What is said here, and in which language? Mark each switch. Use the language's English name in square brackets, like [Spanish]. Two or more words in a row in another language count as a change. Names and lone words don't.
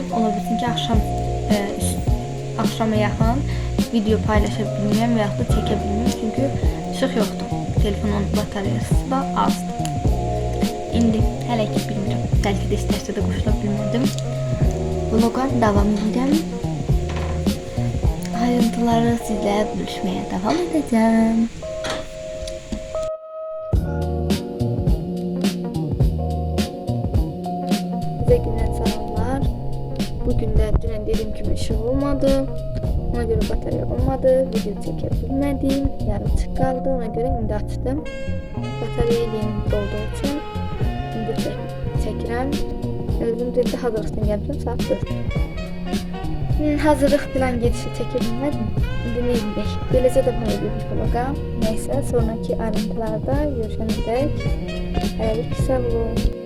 [Azerbaijani] Ola bilsin ki axşama yaxın video paylaşa bilmirəm və yaxud da çəkə bilmirəm çünki işıq yoxdur. Telefonun bataryası da azdır. İndi hələ ki bilmirəm. Bəlkə də istərsə də qoşula bilmədim. Vloga davam edirəm. Ayrıntıları sizlə bölüşməyə davam edəcəm. [Turkish] Size günden selamlar. Bugün de dün dediğim gibi ışık olmadı. Ona göre batarya olmadı. Video çekebilmedim. Yarım çık kaldı. Ona göre şimdi açtım. Bataryayı yeni dolduğu için şimdi çekirəm. Özüm de hazırlıktan geldim. Saat 4. Hazırlık falan gedişi çekebilmedim. Şimdi ne edək? [Azerbaijani] Beləcə də bunu edilmiş vloga. [Turkish] Neyse, sonraki ayrıntılarda görüşene dek. [Azerbaijani] Hələlik sağ olun.